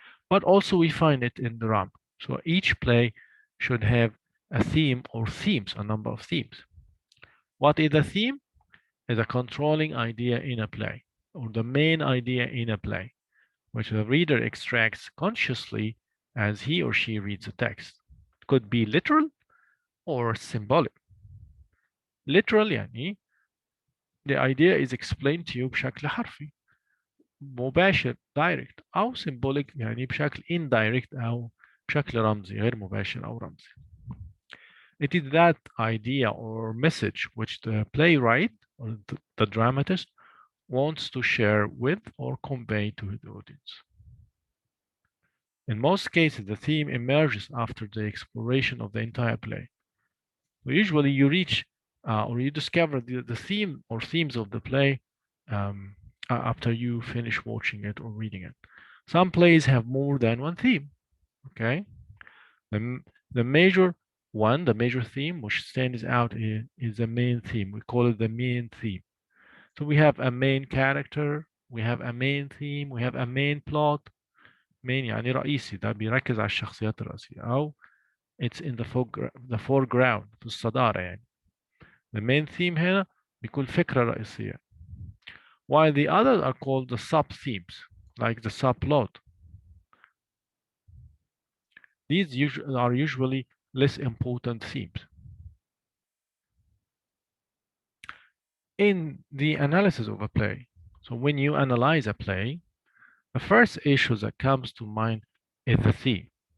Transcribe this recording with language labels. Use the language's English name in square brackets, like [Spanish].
[English] But also we find it in drama. So each play should have a theme or themes, a number of themes. What is a theme? Is a controlling idea in a play, or the main idea in a play, which the reader extracts consciously as he or she reads the text. It could be literal or symbolic. [Arabic] Literal يعني [English] the idea is explained to you [Arabic] بشكل حرفي مباشر direct أو symbolic يعني بشكل indirect أو بشكل رمزي غير مباشر أو رمزي. [English] It is that idea or message which the playwright or the dramatist wants to share with or convey to the audience. In most cases, the theme emerges after the exploration of the entire play. Usually you reach or you discover the theme or themes of the play after you finish watching it or reading it. Some plays have more than one theme, okay? The major one, the major theme, which stands out is the main theme. We call it the main theme. So we have a main character, we have a main theme, we have a main plot. [Arabic] main يعني رئيسي، ده بيركز على الشخصيات الرئيسية، أو [English] it's in the foreground، [Arabic] في الصدارة يعني. [English] The main theme [Arabic] هنا بيكون فكرة رئيسية. [English] While the others are called the sub-themes, like the subplot. These are usually less important themes. In the analysis of a play, so when you analyze a play, the first issue that comes to mind is the theme.